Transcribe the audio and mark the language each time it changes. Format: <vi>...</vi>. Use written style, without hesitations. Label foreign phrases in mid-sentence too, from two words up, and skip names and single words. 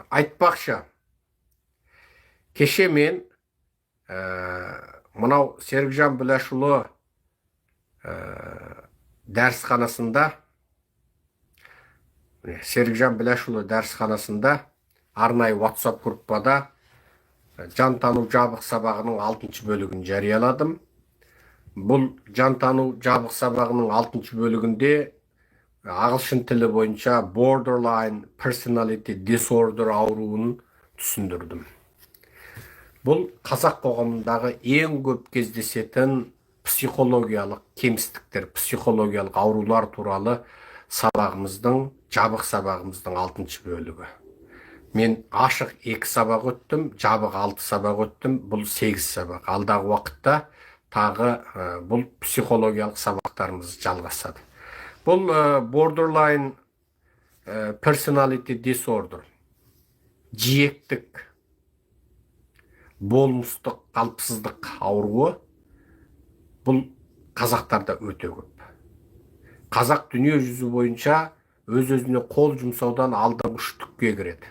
<kk>Айтпақшы, кеше мен мынау Серікжан Біләшұлы дәрісханасында арнайы WhatsApp группада жантану жабық сабағының 6-шы бөлігін жарияладым. Бұл жантану жабық сабағының 6-шы бөлігінде ағылшын тілі бойынша</kk> <en>borderline personality disorder</en> <kk>ауруын түсіндірдім. Бұл қазақ қоғамындағы ең көп кездесетін психологиялық кемістіктер, психологиялық аурулар туралы жабық сабағымыздың 6-шы бөлігі. Мен ашық 2 сабақ өттім, жабық 6 сабақ өттім, бұл 8 сабақ. Алдағы уақытта тағы бұл психологиялық сабақтарымыз жалғасады.</kk> <en>Бұл borderline personality disorder,</en> <kk>жиектік, болмыстық, қалыпсыздық ауруы, бұл қазақтарда өте көп. Қазақ дүние жүзі бойынша өз-өзіне қол жұмсаудан алдыңғы үштікке кіреді.</kk>